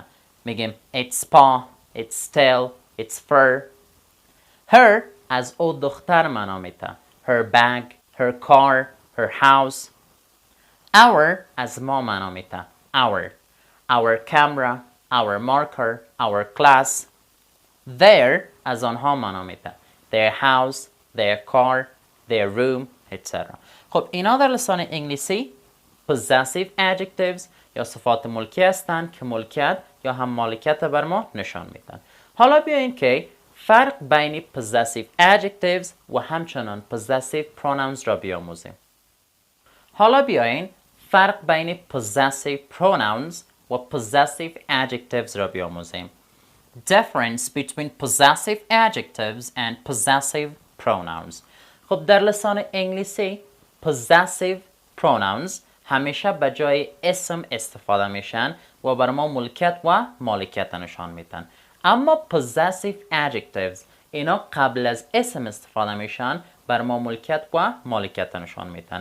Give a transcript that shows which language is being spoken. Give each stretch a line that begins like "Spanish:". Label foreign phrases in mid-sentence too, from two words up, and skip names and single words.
Persian: میگیم
English: its paw, its tail, its fur.
Persian: Her از او دختر معنا میده.
English: Her bag, her car, her house.
Persian: Our از ما معنا میده.
English: Our camera, our marker, our class.
Persian: Their از آنها معنا میده.
English: Their house, their car, their room, etc.
Persian: خب اینا در لسان انگلیسی
English: possessive adjectives
Persian: یا صفات ملکی هستند که ملکیت یا هم مالکیت بر ما نشان میدن. حالا بیاییم که فرق بین
English: possessive adjectives
Persian: و همچنان
English: possessive pronouns
Persian: را بیاموزیم. حالا بیاییم فرق بین
English: possessive pronouns
Persian: و
English: possessive adjectives
Persian: را بیاموزیم.
English: Difference between possessive adjectives and possessive pronouns.
Persian: خب در لسان انگلیسی
English: possessive pronouns
Persian: همیشه به جای اسم استفاده میشن و بر ما ملکیت و مالکیت نشان میدن. اما
English: possessive adjectives
Persian: اینا قبل از اسم استفاده میشن بر ما ملکیت و مالکیت نشان میدن.